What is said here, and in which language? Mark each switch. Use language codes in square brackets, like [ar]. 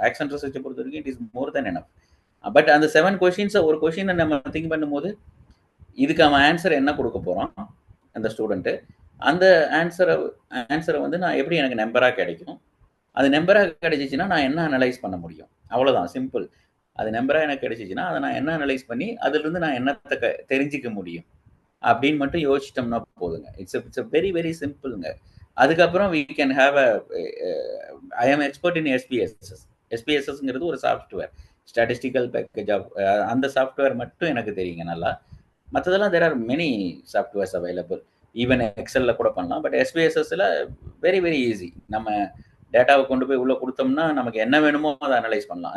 [ta] Action ரிசர்ச்சை பொறுத்த வரைக்கும் [en] It is more than enough. [ta] But அந்த 7 கொஸ்டின்ஸை ஒரு கொஸ்டினை நம்ம திங்க் பண்ணும்போது இதுக்கு அவன் ஆன்சர் என்ன கொடுக்க போகிறான் அந்த ஸ்டூடெண்ட்டு, அந்த ஆன்சரை வந்து நான் எப்படி எனக்கு நம்பராக கிடைக்கும், அது நம்பராக கிடைச்சிச்சின்னா நான் என்ன அனலைஸ் பண்ண முடியும், அவ்வளோதான், சிம்பிள். அது நம்பராக எனக்கு கிடைச்சிச்சின்னா அதை நான் என்ன அனலைஸ் பண்ணி அதிலிருந்து நான் என்னத்தை தெரிஞ்சிக்க முடியும் அப்படின்னு மட்டும் யோசிச்சிட்டோம்னா போதுங்க. [en] It's very very சிம்பிளுங்க. [ta] அதுக்கப்புறம் [en] we can have I am expert in SPSS. [ta] SPSSங்கிறது ஒரு சாஃப்ட்வேர், ஸ்டாட்டிஸ்டிக்கல் பேக்கேஜ் ஆஃப், அந்த சாஃப்ட்வேர் மட்டும் எனக்கு தெரியுங்க நல்லா. மற்றதெல்லாம் [en] there are many softwares available, [ta] even எக்ஸலில் கூட பண்ணலாம். But SPSSல very very easy. நம்ம டேட்டாவை கொண்டு போய் உள்ளே கொடுத்தோம்னா நமக்கு என்ன வேணுமோ அதை அனலைஸ் பண்ணலாம்.